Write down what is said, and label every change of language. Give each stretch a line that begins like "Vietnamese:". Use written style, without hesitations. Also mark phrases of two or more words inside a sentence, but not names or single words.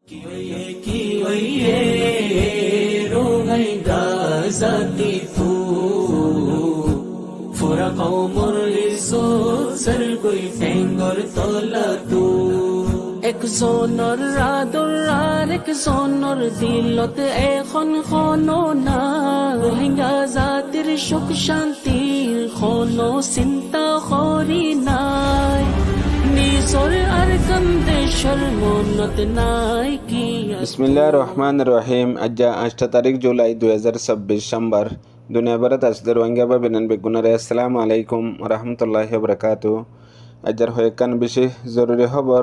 Rohingya: Kiyoye rogai gazati tu fura qaumur liso sar koi tengor tola tu ek zonor rador ar ek zonor dilot ekhon khono na rohingya zatir shuk shantir khono sinta khori nai নিজর আর কন্দেশর মনত নাই কি
Arabic: بسم الله الرحمن الرحيم.
Rohingya: আজ 8 তারিখ জুলাই 2026 সোমবার। দুনিয়া ভরত আসদের রোহিঙ্গা বা বিনান বেগুনারে
Arabic: السلام عليكم رحمة الله وبركاته.
Rohingya: আজর হয়েকান বিশেষ জরুরি খবর।